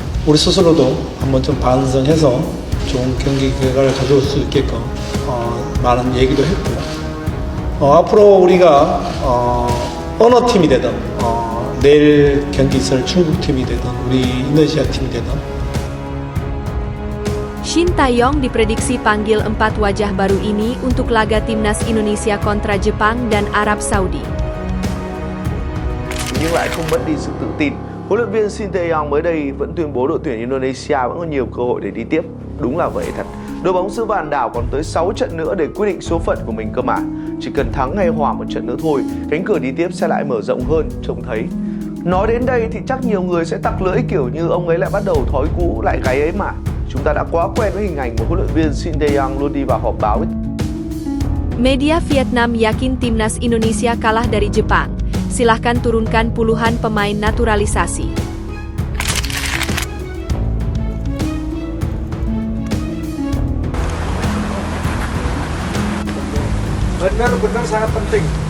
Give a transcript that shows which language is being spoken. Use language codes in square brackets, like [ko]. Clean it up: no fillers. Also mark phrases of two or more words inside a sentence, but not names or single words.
[ko] 우리 스스로도 한번 좀 반성해서 좋은 경기 결과를 가져올 수 있게끔 많은 얘기도 했고요. 앞으로 우리가 어느 팀이 되든 내일 경기 있을 중국팀이 되든 우리 인도네시아 팀이 되든 [id] Shin Tae-yong diprediksi panggil 4 wajah baru ini untuk laga timnas Indonesia kontra Jepang dan Arab Saudi. [vi] Nhưng lại không mất đi sự tự tin. Huấn luyện viên Shin Tae-yong mới đây vẫn tuyên bố đội tuyển Indonesia vẫn có nhiều cơ hội để đi tiếp. Đúng là vậy thật. Đội bóng xứ Vạn Đảo còn tới 6 trận nữa để quyết định số phận của mình cơ mà. Chỉ cần thắng hay hòa một trận nữa thôi, cánh cửa đi tiếp sẽ lại mở rộng hơn, trông thấy. Nói đến đây thì chắc nhiều người sẽ tặc lưỡi kiểu như ông ấy lại bắt đầu thói cũ lại gáy ấy mà. Chúng ta đã quá quen với hình ảnh một huấn luyện viên Shin Tae-yong luôn đi vào họp báo. [id] Media Vietnam yakin timnas Indonesia kalah dari Jepang. Silahkan turunkan puluhan pemain naturalisasi. Benar-benar sangat penting.